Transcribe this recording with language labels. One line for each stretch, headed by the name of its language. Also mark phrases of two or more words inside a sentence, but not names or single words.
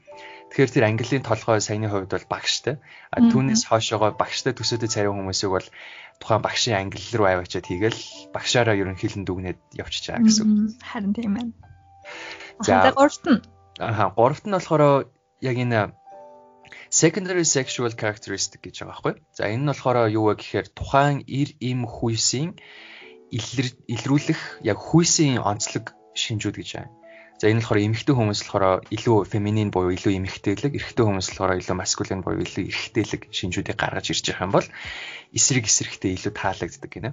Mongolian: Тэгэхээр тэр ангиллын толгой саяны хувьд бол багштай. Түүнээс хойшоогоо багштай төсөөдөд царай хүмүүсийг бол тухайн багшийн ангилал руу аваачаад хийгээл багшаараа ерөнхийлөн дүгнээд явчихж байгаа гэсэн үг. Харин тийм байна. За гуравт нь болохоор яг энэ
English: secondary sexual characteristic
Mongolian: гэж байгаа байхгүй. За энэ нь болохоор юу вэ гэхээр тухайн эр эм хүйсийн илрүүлэх яг хүйсийн онцлог шинжүүд гэж байна. За энэ болохоор эмэгтэй хүмүүс болохоор илүү феминин буюу илүү эмэгтэйлэг, эрэгтэй хүмүүс болохоор илүү маскулин буюу илүү эрэгтэйлэг шинжүүдийг гаргаж ирж байгаа юм бол эсрэгтэй илүү таалагддаг гинэ.